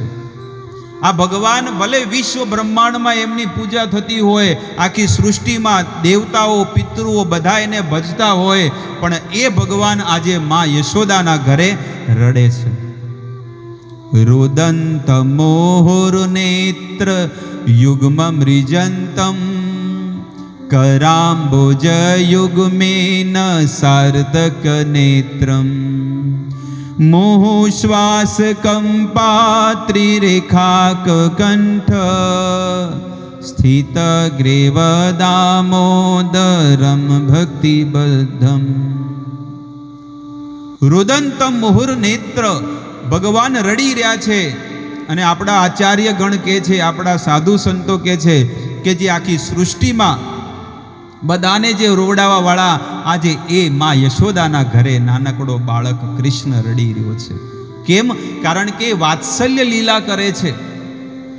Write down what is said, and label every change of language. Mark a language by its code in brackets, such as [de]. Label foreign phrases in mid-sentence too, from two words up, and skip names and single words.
[gu] આ ભગવાન ભલે વિશ્વ બ્રહ્માંડમાં એમની પૂજા થતી હોય, આખી સૃષ્ટિમાં દેવતાઓ પિતૃઓ બધા એને ભજતા હોય, પણ એ ભગવાન આજે મા યશોદાના ઘરે રડે છે. [sa] રુદંત મોહુર નેત્ર યુગ્મમૃજંતમ कराम्बुज युग्मेन सार्थक नेत्रम मोहश्वास कंपात्रिरेखाक कंठ स्थित ग्रीव दामोदरम भक्तिबद्धम। रुदंतम मुहुर नेत्र [gu] ભગવાન રડી રહ્યા છે અને આપણા આચાર્ય ગણ કહે છે, આપણા સાધુ સંતો કહે છે કે જે આખી સૃષ્ટિમાં બધાને જે રોવડાવા વાળા આજે એ માં યશોદાના ઘરે નાનકડો બાળક કૃષ્ણ રડી રહ્યો છે. કેમ? કારણ કે વાત્સલ્ય લીલા કરે છે.